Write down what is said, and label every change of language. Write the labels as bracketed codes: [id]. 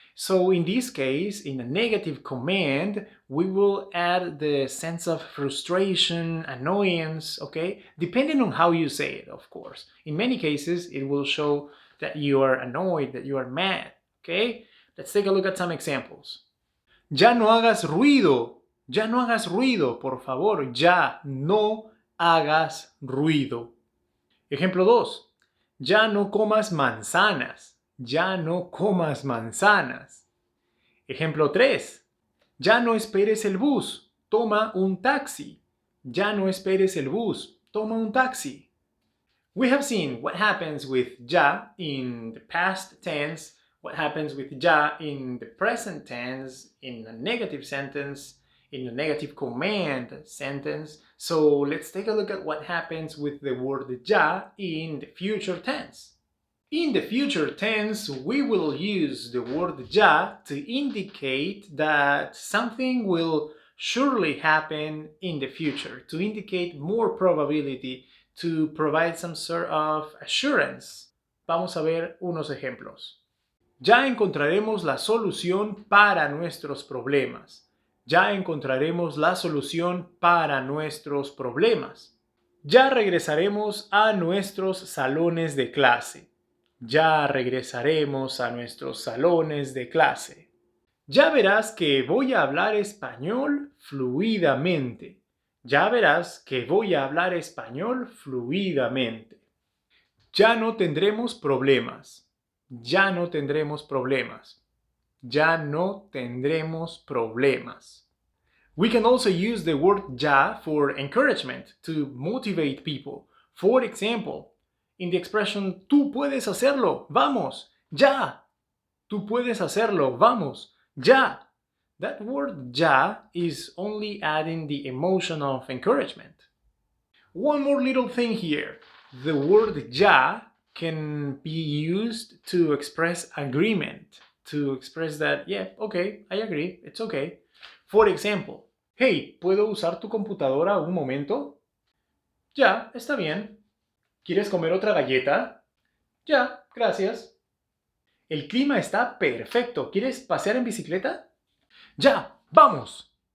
[en] So in this case, in a negative command, we will add the sense of frustration, annoyance, okay? Depending on how you say it, of course. In many cases, it will show that you are annoyed, that you are mad, okay? Let's take a look at some examples. [es] Ya no hagas ruido. Ya no hagas ruido, por favor. Ya no hagas ruido. Ejemplo 2. Ya no comas manzanas. Ya no comas manzanas. Ejemplo 3. Ya no esperes el bus. Toma un taxi. Ya no esperes el bus. Toma un taxi. [en] We have seen what happens with ya in the past tense, what happens with ya in the present tense, in a negative sentence, in a negative command sentence. So let's take a look at what happens with the word ya in the future tense. In the future tense, we will use the word ya to indicate that something will surely happen in the future, to indicate more probability, to provide some sort of assurance. [es] Vamos a ver unos ejemplos. Ya encontraremos la solución para nuestros problemas. Ya encontraremos la solución para nuestros problemas. Ya regresaremos a nuestros salones de clase. Ya regresaremos a nuestros salones de clase. Ya verás que voy a hablar español fluidamente. Ya verás que voy a hablar español fluidamente. Ya no tendremos problemas. Ya no tendremos problemas. Ya no tendremos problemas. [en] We can also use the word ya for encouragement, to motivate people. For example, in the expression [es] tú puedes hacerlo, vamos, ya. Tú puedes hacerlo, vamos, ya. [en] That word ya is only adding the emotion of encouragement. One more little thing here. The word ya can be used to express agreement, to express that, yeah, okay, I agree, it's okay. For example, hey, [es] ¿puedo usar tu computadora un momento? Ya, está bien. ¿Quieres comer otra galleta? Ya, gracias. El clima está perfecto. ¿Quieres pasear en bicicleta? Ya, vamos.